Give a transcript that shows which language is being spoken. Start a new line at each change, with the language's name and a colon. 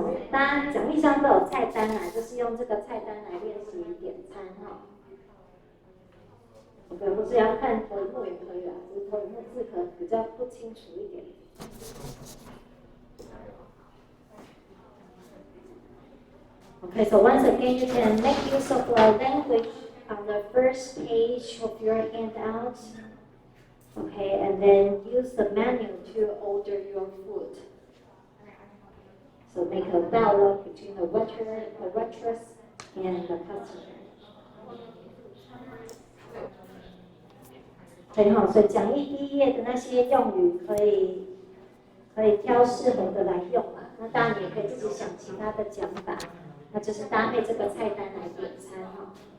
Chinese: 大家奖励箱都有菜单啦，就是用这个菜单来练习点餐哈。 OK， 或是要看投影幕也可以啦，只是投影幕字可能比较不清楚一点。
English: Okay, so once again, you can make use of the language on the first page of your handout. Okay, and then use the menu to order your food. So make a dialogue between the waitress and the customer.
Chinese: 很好，所以讲义第一页的那些用语可以挑适合的来用嘛。那当然你也可以自己想其他的讲法，那就是搭配这个菜单来点餐哈。